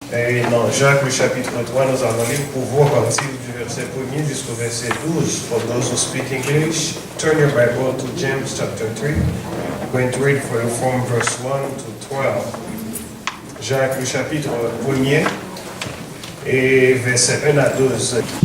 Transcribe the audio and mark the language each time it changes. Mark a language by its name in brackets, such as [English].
[French] Et dans Jacques, le chapitre 3, nous allons lire pour voir à partir du verset 1er jusqu'au verset 12. [English] For those who speak English, turn your Bible to James chapter 3. I'm going to read for you from verse 1 to 12. [French] Jacques, le chapitre 1er, et verset 1 à 12.